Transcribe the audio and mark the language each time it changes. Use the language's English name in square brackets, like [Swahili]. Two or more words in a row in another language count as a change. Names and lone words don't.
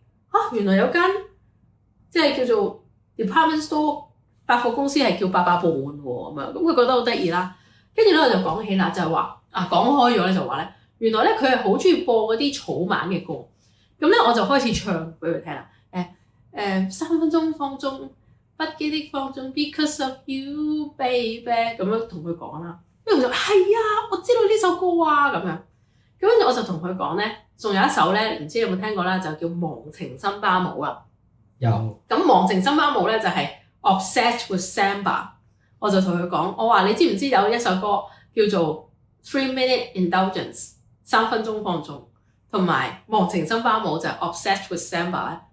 [Cantonese] 原來有間即係叫做 [English] department store [Cantonese] 百貨公司係叫八佰伴喎咁樣。咁佢覺得好得意啦。跟住咧我就講起啦，就係話講開咗咧就話咧，原來咧佢係好中意播嗰啲草蜢嘅歌。咁咧我就開始唱俾佢聽啦。3分鐘放縱，不羈的放縱 ， [English] because of you baby， [Cantonese] 咁樣同佢講啦。跟住佢就係啊，我知道呢首歌啊咁樣。咁跟住我就同佢講咧，仲有一首咧，唔知你有冇聽過啦，就叫《忘情森巴舞》啊。有。咁 《忘情森巴舞》咧就係 Obsessed with Samba。我就同佢講，我話你知唔知有一首歌叫做 3 Minute Indulgence 3 分鐘放縱，同埋《忘情森巴舞》就係 Obsessed with Samba 咧。